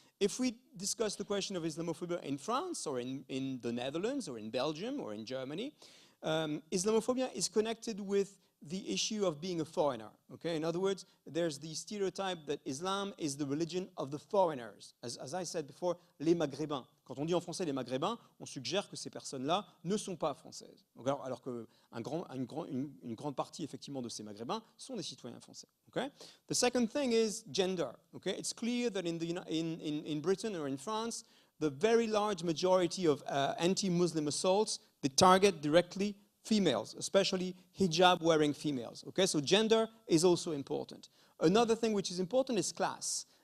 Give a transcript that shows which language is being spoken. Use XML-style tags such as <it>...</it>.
<en>If we discuss the question of Islamophobia in France or in the Netherlands or in Belgium or in Germany, Islamophobia is connected with the issue of being a foreigner, okay? In other words, there's the stereotype that Islam is the religion of the foreigners. As I said before, les Maghrébins.</en> <fr>Quand on dit en français les Maghrébins, on suggère que ces personnes-là ne sont pas françaises. Alors qu'une grande partie, effectivement, de ces Maghrébins sont des citoyens français, okay?</fr> <en>The second thing is gender, okay? It's clear that in Britain or in France, the very large majority of anti-Muslim assaults, they target directly females, especially hijab-wearing females, okay? So gender is also important. Another thing which is important is class.</en>